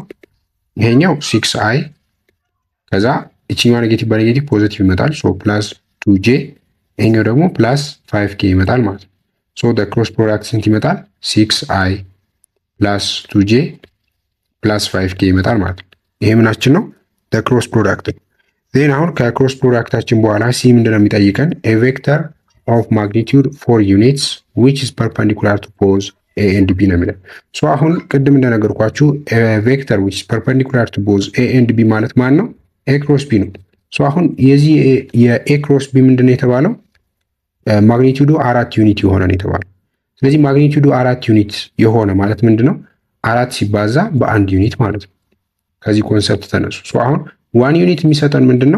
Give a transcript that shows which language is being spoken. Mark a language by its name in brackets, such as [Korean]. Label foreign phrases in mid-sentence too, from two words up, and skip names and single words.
[Amharic] ይሄኛው 6i ከዛ ይችኛዋ ኔጌቲቭ በኔጌቲቭ ፖዚቲቭ ይመጣል። +2j ይሄኛው ደግሞ +5k ይመጣል ማለት ነው። [English] cross product [Amharic] ስንት ይመጣል? 6i + 2j + 5k ይመጣል ማለት ነው። ይሄ ምናችን ነው? [English] cross product [Amharic] ነው። ዜን አሁን ከክሮስ ፕሮዳክታችን በኋላ ሲ ምንድነው የሚጠይቀን? [English] a vector of magnitude 4 units which is perpendicular to pose A and B [Amharic] ነው የሚለን። አሁን ቅድም እንደነገርኳችሁ [English] ቬክተር which is perpendicular to pose A and B [Amharic] ማለት ማን ነው? [English] A cross B [Amharic] ነው። አሁን የዚህ የኤ ክሮስ ቢ ምንድነው የተባለው? ማግኒቲዩዱ 4 ዩኒት የሆነ ነው የተባለው። ስለዚህ ማግኒቲዩዱ 4 ዩኒት የሆነ ማለት ምንድነው? 4 ሲባዛ በ1 ዩኒት ማለት ነው። ከዚህ ኮንሰፕት ተነሱ። አሁን 1 ዩኒት የሚሰጠን ምንድነው?